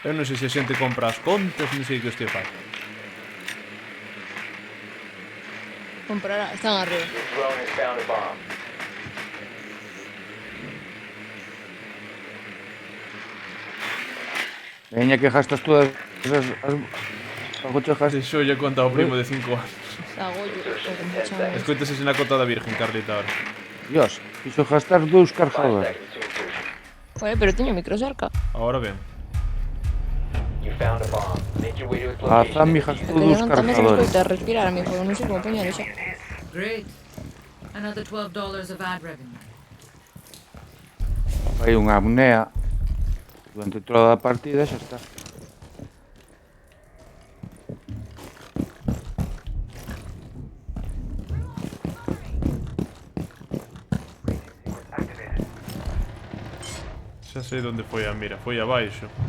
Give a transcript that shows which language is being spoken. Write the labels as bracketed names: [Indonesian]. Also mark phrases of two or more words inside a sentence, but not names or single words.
[Galician] Eu non sei se a xente compra as contas, non sei que hostia fai. Comprará, están arriba. [English] Your drone has found a bomb. [Galician] Veña que gastas todas as... Algo che gastas. Deixou lle conta ao primo de 5 anos. Agollo, o como se chama. Escoitase na cota da Virgen, Carlita, ahora. Dios, fixo gastar 2 [English] 5 [Galician] cargadores. [English] seconds to insertion. [Galician] Oye, pero teño micro cerca. Ahora ben. [English] You found a bomb. Make your way to its [Galician] A [English] location. [Galician] Zami [English] and defuse [Galician] gastou [English] it. [Galician] 2 Teño tamén se me cargadores. escoita respirar a mí, porque non sei como poñer xa. [English] Great. Another $12 of ad revenue. [Galician] Hai unha apnea durante toda a partida e xa está. Xa sei onde foi a mira, foi abaixo.